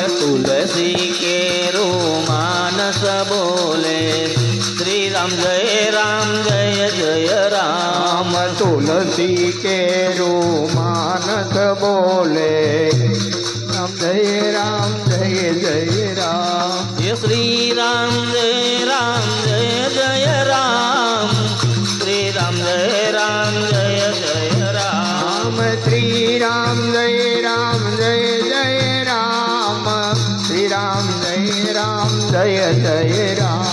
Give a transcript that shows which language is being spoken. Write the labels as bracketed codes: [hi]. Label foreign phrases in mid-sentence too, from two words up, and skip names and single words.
[gu] તુલસી કેરો માનસ બોલે શ્રી રામ જય જય રામ તુલસી કેરો માનસ બોલે રામ જય જય રામ [hi] ये श्री राम जय जय राम श्री राम जय जय राम श्री राम जय जय राम श्री राम जय जय राम